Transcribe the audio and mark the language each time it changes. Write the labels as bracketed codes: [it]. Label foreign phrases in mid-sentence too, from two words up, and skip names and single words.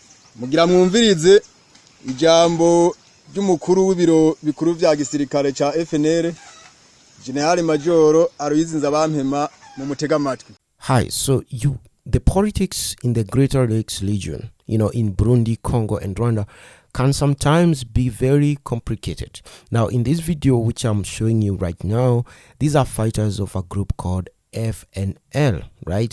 [rn] Mugira mwumvirize ijambo ry'umukuru w'ibiro bikuru vya gisirikare ca FNL General Major Aloyizinza Bampema mu mutega amatwi. [en] Hi, so the politics in the Greater Lakes region, in Burundi, Congo, and Rwanda can sometimes be very complicated. Now, in this video, which I'm showing you right now, these are fighters of a group called FNL, right?